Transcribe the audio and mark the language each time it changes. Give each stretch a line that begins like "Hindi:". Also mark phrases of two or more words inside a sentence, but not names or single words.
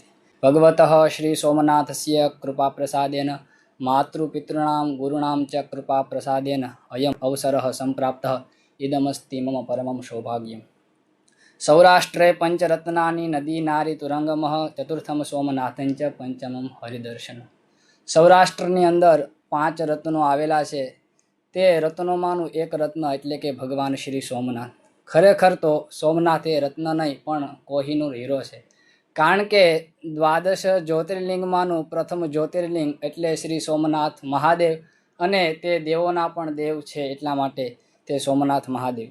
Sanskrit: भगवतः श्रीसोमनाथस्य कृपाप्रसादेन मातृपितॄणां गुरूणां च कृपाप्रसादेन अयम् अवसरः सम्प्राप्तः इदमस्ति मम परमं सौभाग्यम्। सौराष्ट्रे पंचरत्नानि नदी नारी तुरंगमः चतुर्थम सोमनाथं च पंचमम हरिदर्शन।
Gujarati: સૌરાષ્ટ્રની અંદર 5 રત્નો આવેલા છે। તે રત્નોમાંનું એક રત્ન એટલે કે ભગવાન શ્રી સોમનાથ। ખરેખર તો સોમનાથ એ રત્ન નહીં પણ કોહિનૂર હીરો છે, કારણ કે દ્વાદશ જ્યોતિર્લિંગમાંનું પ્રથમ જ્યોતિર્લિંગ એટલે શ્રી સોમનાથ મહાદેવ અને તે દેવોના પણ દેવ છે, એટલા માટે તે સોમનાથ મહાદેવ।